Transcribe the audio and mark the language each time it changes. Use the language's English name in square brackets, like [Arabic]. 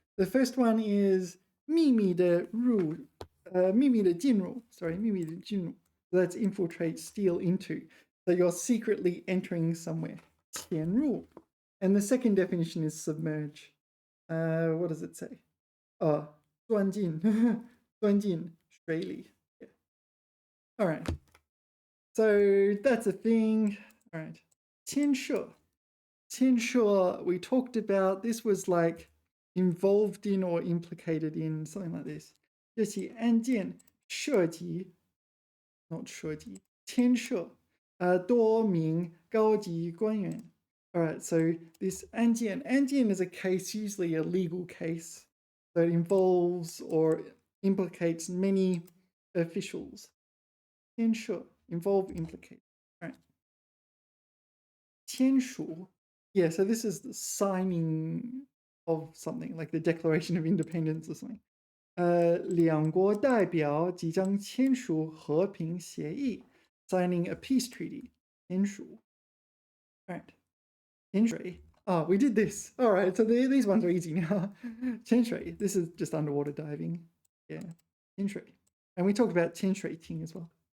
[English] The first one is 秘密的入, 秘密的进入. Sorry, 秘密的进入. So that's infiltrate, steal into. So you're secretly entering somewhere. [Chinese] 潜入. [English] And the second definition is submerge. What does it say? Oh, 钻进, 钻进水里. Yeah. All right. So that's a thing. All right. 牵涉. 牵涉, we talked about, this was like involved in or implicated in, something like this. [Chinese] 这起案件涉及, not 涉及, 牵涉, 多名高级官员. [English] All right, so this 案件 is a case, usually a legal case, that involves or implicates many officials. 牵涉, involve, implicate. All right. 签署. Yeah, so this is the signing of something, like the Declaration of Independence or something. [Chinese] 两国代表即将签署和平协议, signing a peace treaty. [English] 签署.All right. 潜水.Oh, we did this. All right, so these ones are easy now. [Chinese] 潜水. [English] This is just underwater diving. Yeah. 潜水. And we talked about 潜水艇 as well.